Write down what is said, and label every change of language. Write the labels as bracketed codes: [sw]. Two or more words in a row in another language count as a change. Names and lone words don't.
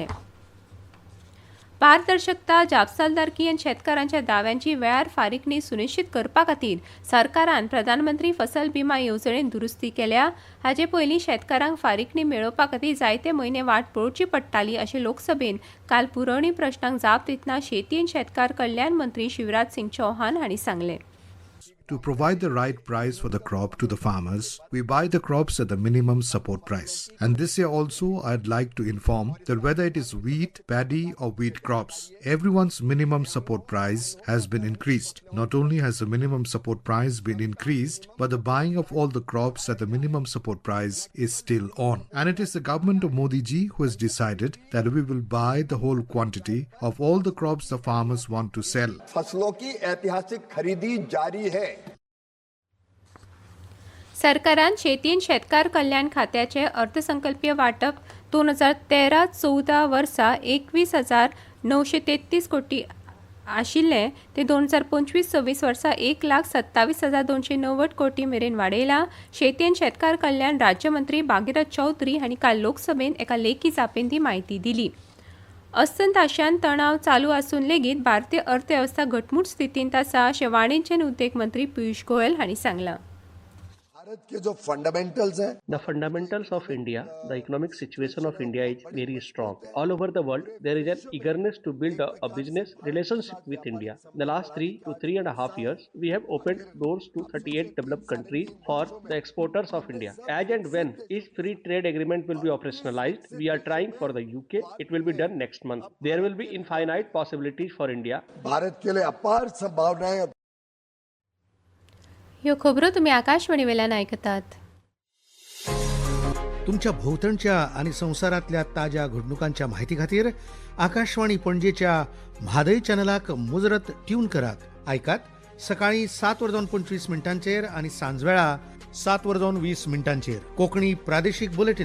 [kok] पारदर्शकता, जापसालदारकी आनी शेतकारांच्या दाव्यांची वेळार फारीकणी सुनिश्चित करपा खातीर सरकारान प्रधानमंत्री फसल बिमा येवजणेंत दुरुस्ती केल्या। हाचे पयलीं शेतकारांक फारीकणी मेळोवपा खातीर जायते म्हयने वाट पळोवची पडटाली अशें लोकसभेन काल पुरवणी प्रश्नांक जाप दितना शेती आनी शेतकार कल्याण मंत्री शिवराज सिंग चौहान हांणी सांगलें। [en] To provide the right price for the crop to the farmers, we buy the crops at the minimum support price. And this year also, I'd like to inform that whether it is wheat, paddy or wheat crops, everyone's minimum support price has been increased. Not only has the minimum support price been increased, but the buying of all the crops at the minimum support price is still on. And it is the government of Modi ji who has decided that we will buy the whole quantity of all the crops the farmers want to sell. [hi] फसलों की ऐतिहासिक खरीदी जारी है। [kok] सरकारान शेती आनी शेतकार कल्याण खात्याचे अर्थसंकल्पीय वाटप 2013-14 वर्सा 21,933 कोटी आशिल्ले ते 2025-26 वर्सा 1,27,290 कोटी मेरेन वाडयला। शेती आनी शेतकार कल्याण राज्यमंत्री भागीरथ चौधरी हांणी काल लोकसभेन एका लेखी जापेन ती म्हायती दिली। अस्तंत आशियांत तणाव चालू आसून लेगीत भारतीय अर्थवेवस्था घटमूट स्थितींत आसा अशें वाणिज्य आनी उद्देग मंत्री पियुष गोयल हांणी सांगलां। [hi] भारत के जो फंडामेंटल्स हैं, [en] The fundamentals of India, the economic situation of India is very strong. All over the world, there is an eagerness to build a business relationship with India. The last 3 to 3.5 years, we have opened doors to 38 developed countries for the exporters of India. As and when each free trade agreement will be operationalized, we are trying for the UK. It will be done next month. There will be infinite possibilities for India. [hi] भारत के लिए अपार संभावनाएं। [kok] ह्यो खबरो तुमी आकाशवाणी वेल्यान आयकतात। तुमच्या भोवतणच्या आणि संवसारांतल्या ताज्या घडणुकांच्या म्हायती खातीर आकाशवाणी पणजेच्या म्हादय चॅनलाक मुजरत ट्यून करात। आयकात सकाळी 7:25 आणि सांजवेळा 7:20 कोंकणी प्रादेशीक बुलेटिन।